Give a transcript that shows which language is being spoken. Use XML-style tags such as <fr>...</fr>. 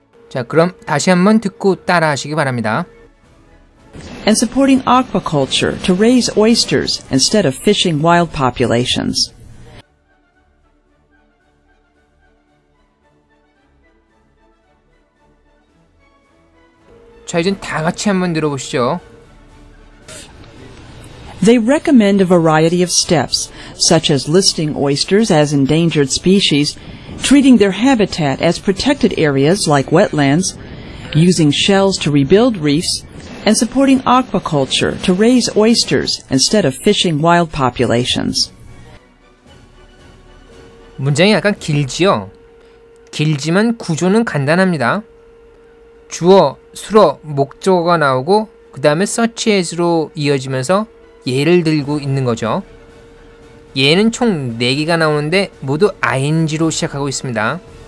<ko>자, 그럼 다시 한번 듣고 따라 하시기 바랍니다.</ko> <en>and supporting aquaculture to raise oysters instead of fishing wild populations.</en> <ko>자, 이젠 다 같이 한번 들어보시죠.</ko> <en>They recommend a variety of steps, such as listing oysters as endangered species, treating their habitat as protected areas like wetlands, using shells to rebuild reefs, and supporting aquaculture to raise oysters instead of fishing wild populations.</en> <ko>문장이 약간 길지요? 길지만 구조는 간단합니다. 주어, 수어, 목적어가 나오고 그 다음에 such as로 이어지면서 예를 들고 있는 거죠. 예는 총 4개가 나오는데 모두 ing로 시작하고 있습니다.</ko>